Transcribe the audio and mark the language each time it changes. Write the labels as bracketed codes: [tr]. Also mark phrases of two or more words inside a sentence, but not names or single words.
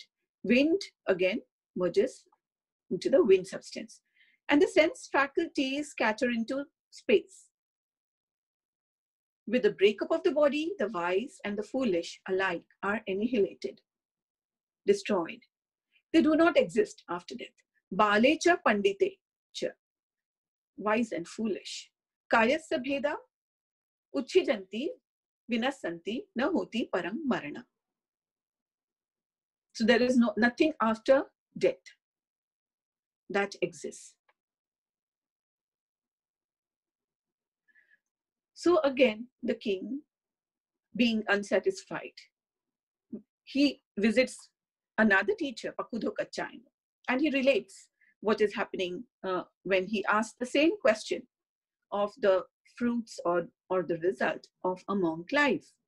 [en] Wind, again, merges into the wind substance. And the sense faculties scatter into space. With the breakup of the body, the wise and the foolish alike are annihilated, destroyed. They do not exist after death. [pi] Balecha pandite cha, [en] wise and foolish. [pi] Kayasya bheda uchhijanti vinasanti na hoti parang marana. [en] So there is nothing after death that exists. So again, the king, being unsatisfied, he visits another teacher, Pakudho Kachayana, and he relates what is happening when he asks the same question of the fruits or the result of a monk life.